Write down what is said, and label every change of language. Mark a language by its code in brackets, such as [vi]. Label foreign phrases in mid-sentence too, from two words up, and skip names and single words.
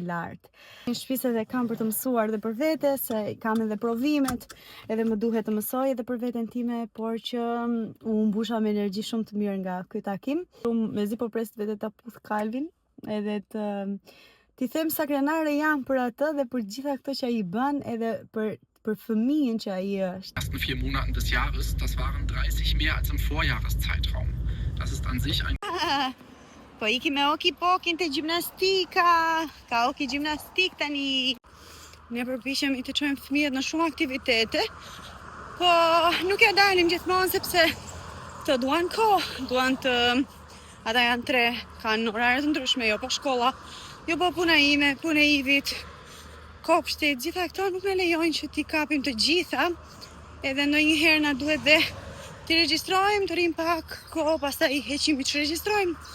[sq] Në shtëpi edhe kam për të mësuar dhe për vete, se kam edhe provimet, edhe më duhet të mësoj edhe për veten time, por që u mbusha me energji shumë të mirë nga ky takim. Mezi po pres vetë ta puth Calvin, edhe t'i them sa krenare jam për atë dhe për gjitha këto që ai bën, edhe për fëmijën që ai është. [de] Die ersten 4 Monaten des Jahres, das waren 30 mehr als im Vorjahreszeitraum. Das ist an sich ein [sq] Po iki me Oki Pokin të gjimnastika, ka Oki gjimnastik tani. Ne përpiqemi të çojmë fëmijët në shumë aktivitete, po nuk ja dalim gjithmonë sepse të duan kohë, ata janë 3, kanë orare të ndryshme, jo po shkolla, jo po puna ime, puna e Ivit, kopshtit, gjitha këto nuk na lejojnë që t'i kapim të gjitha, edhe ndonjëherë na duhet dhe t'i regjistrojmë, të rrim pak kohë, pastaj i heqim i të regjistrojmë.